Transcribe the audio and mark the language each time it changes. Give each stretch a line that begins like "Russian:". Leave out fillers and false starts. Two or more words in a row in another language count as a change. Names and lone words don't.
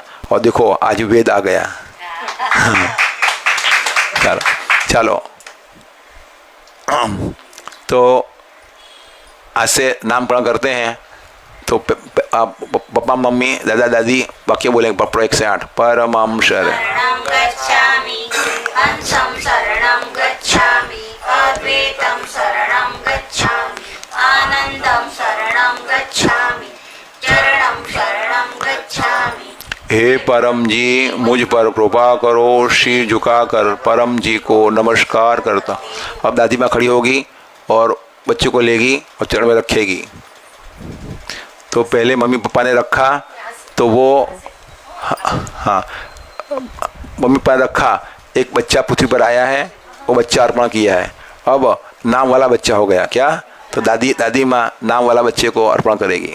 Hindi: और देखो आज वेद आ गया। चलो तो आज से नामकरण करते हैं। तो पापा मम्मी दादा दादी वाक्य बोलेंगे 1 से 8।
Pali: परमं शरणं गच्छामि, हंसं शरणं गच्छामि, अद्वैतं शरणं गच्छामि, आनंदं शरणं गच्छामि, चरणं शरणं गच्छामि।
Hindi: हे परम जी, मुझ पर कृपा करो, शीर झुकाकर परम जी को नमस्कार करता। अब दादी माँ खड़ी होगी और बच्चे को लेगी और चरण में रखेगी। तो पहले मम्मी पापा ने रखा, तो वो हाँ मम्मी पापा ने रखा, एक बच्चा पृथ्वी पर आया है, वो बच्चा अर्पण किया है, अब नाम वाला बच्चा हो गया क्या, तो दादी माँ नाम वाला बच्चे को अर्पण करेगी।